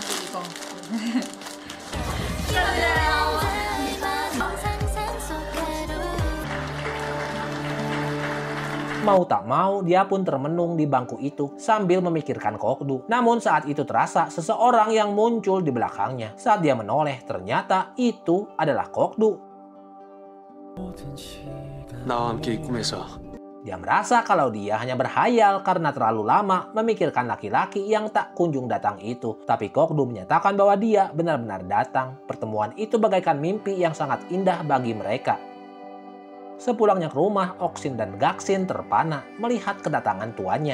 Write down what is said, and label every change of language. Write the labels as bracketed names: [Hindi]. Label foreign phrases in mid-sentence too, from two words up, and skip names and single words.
[Indonesian] Mau tak mau, dia pun termenung di bangku itu sambil memikirkan Kokdu. Namun saat itu terasa seseorang yang muncul di belakangnya. Saat dia menoleh, ternyata itu adalah Kokdu. [Korean] 나와 함께 이 꿈에서 [Indonesian] Dia merasa kalau dia hanya berhayal karena terlalu lama memikirkan laki-laki yang tak kunjung datang itu. Tapi Kokdu menyatakan bahwa dia benar-benar datang. Pertemuan itu bagaikan mimpi yang sangat indah bagi mereka. Sepulangnya ke rumah, Oksin dan Gaksin terpana melihat kedatangan tuannya.